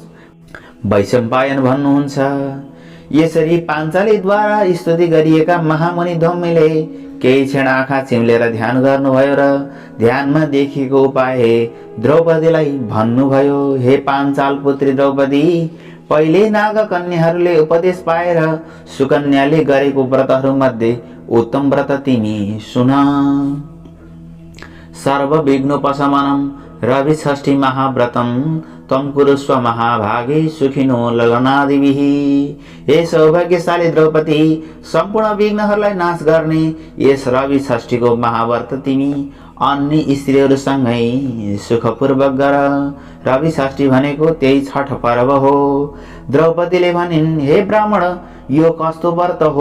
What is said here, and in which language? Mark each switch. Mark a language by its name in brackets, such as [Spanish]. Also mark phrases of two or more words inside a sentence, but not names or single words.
[Nepali] वैशम्पायन भन्नुहुन्छ, यसरी पाञ्चालीद्वारा स्तुति गरिएका महामुनि धौम्यले केही क्षण आँखा चिम्लेर ध्यान गर्नुभयो र ध्यानमा देखिएको उपाय द्रौपदीलाई भन्नुभयो। हे पाञ्चाल पुत्री द्रौपदी, पहिले नाग कन्याहरूले उपदेश पाएर सुकन्याले गरेको व्रतहरू मध्ये उत्तम व्रत तिमी सुन। [Sanskrit] सर्वविघ्नोपशमनम रविषष्ठी महाव्रतम त्वं कुरुस्व महाभागे सुखिनो लगनादिभिः। [Nepali] हे सौभाग्यशाली द्रौपदी, सम्पूर्ण विघ्नहरूलाई नाश गर्ने यस रवि षष्ठीको महाव्रत तिमी अन्य स्त्रीहरूसँगै सुखपूर्वक गर। रवि षष्ठी भनेको त्यही छठ पर्व हो। द्रौपदीले भनिन्, हे ब्राह्मण, यो कस्तो व्रत हो?